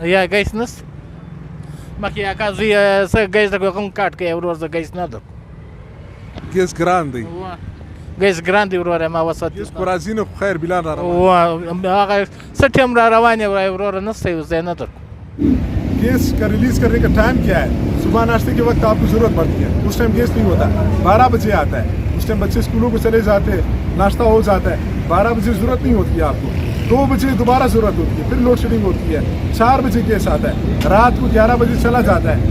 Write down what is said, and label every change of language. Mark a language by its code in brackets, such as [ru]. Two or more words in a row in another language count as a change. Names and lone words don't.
[ps] یا ګیس نسته. مخکې اکا زوی څه ګیس درکړو, کوم کاټ کوي, ورور زه ګیس نه درکړو. ګیس ګران دی؟ ګیس ګران دی وروره, ما وسط ګیس خو راځي نه, خو خیر بلان را روان. هغه څه ټایم را روان یې وروره نسته, اوس دی نه درکړو. [ur] گیس کا ریلیز کرنے کا ٹائم کیا ہے؟ صبح ناشتے کے وقت آپ کو ضرورت پڑتی ہے, اس ٹائم گیس نہیں ہوتا. 12 بجے آتا ہے, اس ٹائم بچے اسکولوں کو چلے جاتے ہیں, ناشتہ ہو جاتا ہے. 12 بجے ضرورت نہیں ہوتی ہے آپ کو, 2 بجے دوبارہ ضرورت ہوتی ہے, پھر [en] load shedding [ur] ہوتی ہے. 4 بجے گیس آتا ہے, رات کو 11 بجے چلا جاتا ہے.